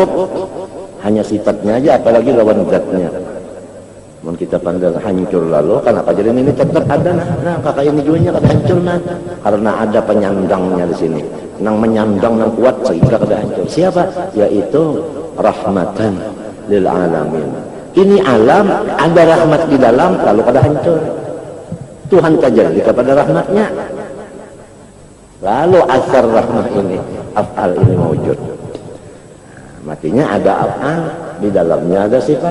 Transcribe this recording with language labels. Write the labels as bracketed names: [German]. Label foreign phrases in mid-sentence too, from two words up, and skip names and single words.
[Banjar] Hanya sifatnya aja, apalagi lawan zatnya. Mun kita pandang hancur lalu, kenapa jadi ini tetap ada nah kakak ini jualnya kada hancur nah, karena ada penyandangnya di sini. Nang menyandang nang kuat sehingga kada hancur. [Indonesian] Siapa? Yaitu [Arabic] رحمة للعالمين. [Banjar] Ini alam ada rahmat di dalam lalu kada hancur. [Indonesian] Tuhan tajalli kepada rahmatnya. Lalu asar rahmah ini, af'al ini wujud. Matinya ada af'al, di dalamnya ada sifat.